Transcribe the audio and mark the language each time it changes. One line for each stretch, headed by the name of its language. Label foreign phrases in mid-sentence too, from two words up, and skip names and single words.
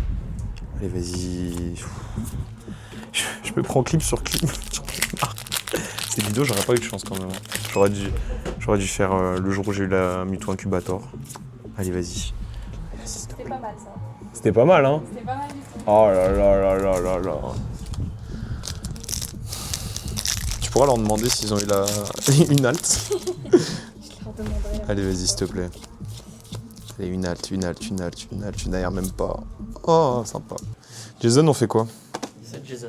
French: Allez, vas-y. Je me prends clip sur clip. Cette vidéo, j'aurais pas eu de chance quand même. J'aurais dû faire le jour où j'ai eu la Mewtwo Incubator. Allez, vas-y. C'était pas mal ça. C'était pas mal, hein? C'était pas mal du tout. Oh là là là là là là. Tu pourras leur demander s'ils ont eu une halte. Je leur demanderai. Allez, vas-y, s'il te plaît. Allez, une halte, tu n'aères même pas. Oh, sympa. Jason, on fait quoi? C'est Jason.